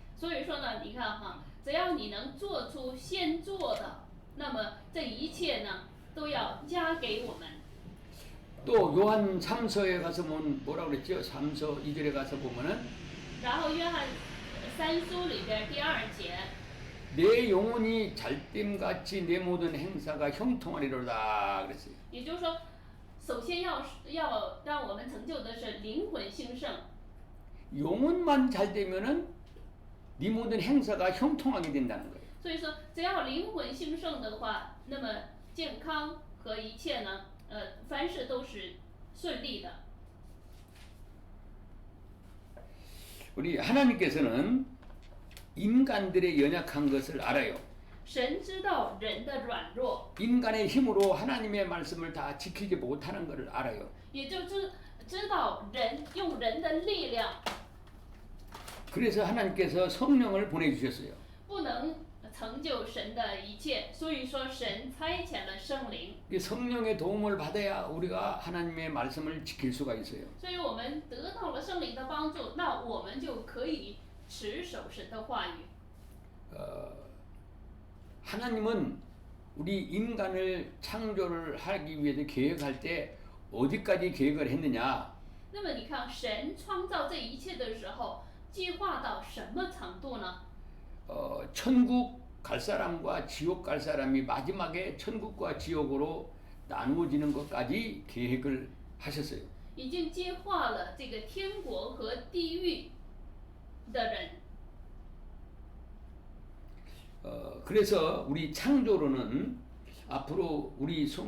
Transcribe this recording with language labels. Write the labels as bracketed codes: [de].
[zh] 所以说呢，你看哈，只要你能做出先做的，那么这一切呢都要加给我们。 [ko] 또 요한 3서에 가서 뭐라고 그랬죠? 3서 2절에 가서 보면은 [zh] 然后约翰三书里边第2节， [ko] 내 영혼이 잘됨같이 내 모든 행사가 형통하리로다 그랬어요. [zh] 也就是说，首先要让我们成就的是灵魂兴盛。 [ko] 영혼만 잘 되면은 네 모든 행사가 형통하게 된다는 거예요. [zh] 所以说，只要灵魂兴盛的话，那么健康和一切呢，凡事都是顺利的。 [ko] 우리 하나님께서는 인간들의 연약한 것을 알아요. [zh] 神知道人的软弱， [ko] 인간의 힘으로 하나님의 말씀을 다 지키지 못하는 것을 알아요. [zh] 也就知道人用人的力量 [ko] 그래서 하나님께서 성령을 보내주셨어요. [zh] 不能成就神的一切，所以说神差遣了圣灵， [ko] 이 성령의 도움을 받아야 우리가 하나님의 말씀을 지킬 수가 있어요. [zh] 所以我们得到了圣灵的帮助，那我们就可以持守神的话语。 [ko] 하나님은 우리 인간을 창조를 하기 위해서 계획할 때 어디까지 계획을 했느냐? [zh] 那么你看，神创造这一切的时候，计划到什么程度呢？ [ko] 천국 갈 사람과 지옥 갈 사람이 마지막에 천국과 지옥으로 나누어지는 것까지 계획을 하셨어요. [zh] 已经计划了这个天国和地狱的人。 [ko] 그래서 우리 창조로는 앞으로 우리